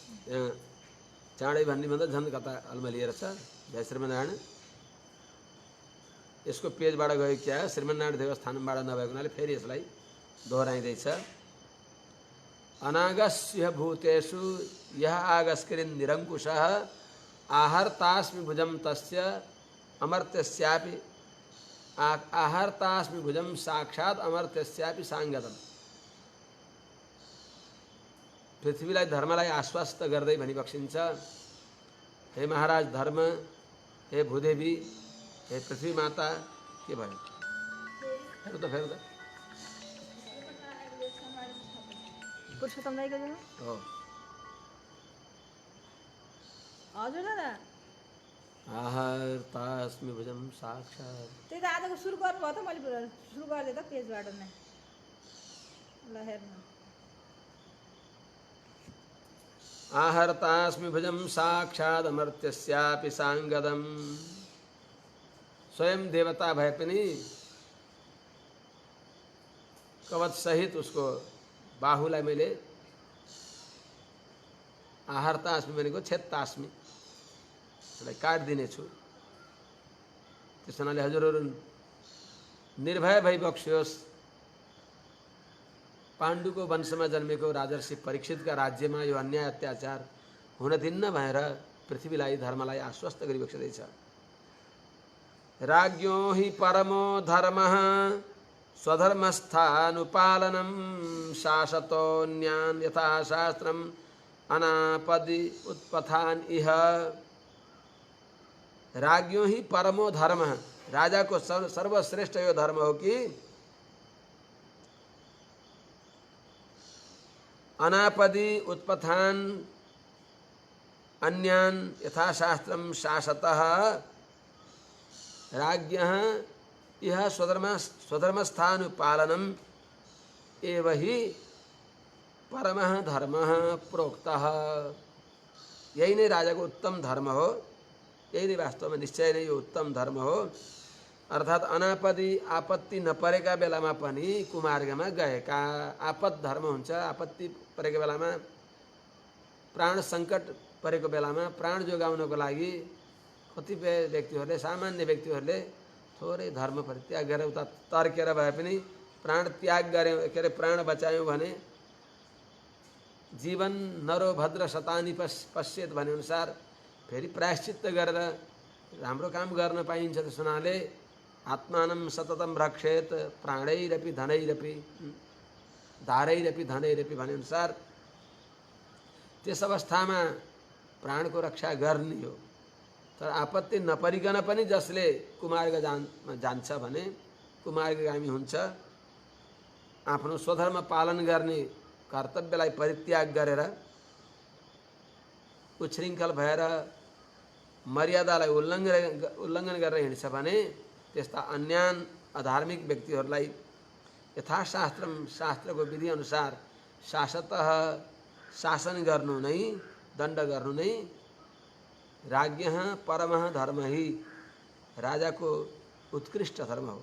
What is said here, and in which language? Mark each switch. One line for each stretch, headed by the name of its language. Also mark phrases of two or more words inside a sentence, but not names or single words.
Nepali: चाँडै भन्ने भन्दा झन् कता अल्मलिएर छ जय श्रीमनारायण। यसको पेजबाट गयो क्या श्रीमनारायण देवस्थानबाट नभएको हुनाले फेरि यसलाई दोहोऱ्याइँदैछ।
Sanskrit: अनागस्य भूतेषु यः आगस्क्रिन् निरङ्कुशः आहर्तास्मि भुजं तस्य अमर्त्यस्यापि आहर्तास्मि भुजं साक्षात् अमर्त्यस्यापि साङ्गतम्।
Nepali: पृथ्वीलाई धर्मलाई आश्वस्त गर्दै भनिबक्सिन्छ, हे महाराज धर्म, हे भूदेवी, हे पृथ्वी माता। के भयो हेर्नु त फेरि त पुरुषोत्तम दाइको हो। हजुर दादा
Sanskrit: आहर्तास्मि भुजं साक्षात्।
Nepali: त्यही त आजको सुरु गर्नुभयो त, मैले सुरु गरिदिएँ त पेजबाट नै। ल हेर्नु।
Sanskrit: आहर्तास्मि भुजं साक्षात् अमर्त्यस्यापि साङ्गदम्।
Nepali: स्वयं देवता भए पनि कवच सहित उसको बाहुलाई मैले आहर्तास्मि भनेको छेत्तास्मि, यसलाई काटिदिनेछु। त्यस हुनाले हजुरहरू निर्भय भइबक्सियोस्। पाण्डुको वंशमा जन्मेको राजर्षि परीक्षितका राज्यमा यो अन्याय अत्याचार हुन दिन्न भनेर पृथ्वीलाई धर्मलाई आश्वस्त गरिबक्सिँदैछ।
Sanskrit: राज्ञो हि परमो धर्मः स्वधर्मस्थानुपालनं शासतोऽन्यान् यथा शास्त्रम् अनापदि उत्पथान् इह। राज्ञो ही परमो धर्म,
Nepali: राजा को सर्वश्रेष्ठ यो धर्म हो कि
Sanskrit: अनापदि उत्पथान अन्यान यथाशास्त्रम शासतः। राज्ञः यह स्वधर्मस्थानुपालनम एव हि परमः धर्मः प्रोक्तः।
Nepali: यही नै राजाको उत्तम धर्म हो, यही नै वास्तवमा निश्चय नै यो उत्तम धर्म हो। अर्थात् अनापदि आपत्ति नपरेका बेलामा पनि कुमार्गमा गएका। आपद धर्म हुन्छ, आपत्ति परेको बेलामा, प्राण सङ्कट परेको बेलामा प्राण जोगाउनको लागि कतिपय व्यक्तिहरूले, सामान्य व्यक्तिहरूले थोरै धर्म परित्याग गरेर उता तर्केर भए पनि प्राण त्याग गऱ्यौँ, के अरे प्राण बचायौँ भने
Sanskrit: जीवन नरो भद्र शतानि पश्येत
Nepali: भने अनुसार फेरि प्रायश्चित्त गरेर राम्रो काम गर्न पाइन्छ। त्यस हुनाले
Sanskrit: आत्मानं सततं रक्षेत प्राणैरपि धनैरपि धारैरपि धनैरपि
Nepali: भने अनुसार त्यस अवस्थामा प्राणको रक्षा गर्ने हो। तर आपत्ति नपरिकन पनि जसले कुमार्ग जान्छ भने कुमार्गगामी हुन्छ। आफ्नो स्वधर्म पालन गर्ने कर्तव्यलाई परित्याग गरेर उच्छृङ्खल भएर मर्यादालाई उल्लङ्घन गरेर हिँड्छ भने त्यस्ता अन्यान अधार्मिक व्यक्तिहरूलाई यथाशास्त्रम, शास्त्रको विधि अनुसार शासतः, शासन गर्नु नै, दण्ड गर्नु नै
Sanskrit: राज्ञः परमः धर्म ही,
Nepali: राजाको उत्कृष्ट धर्म हो।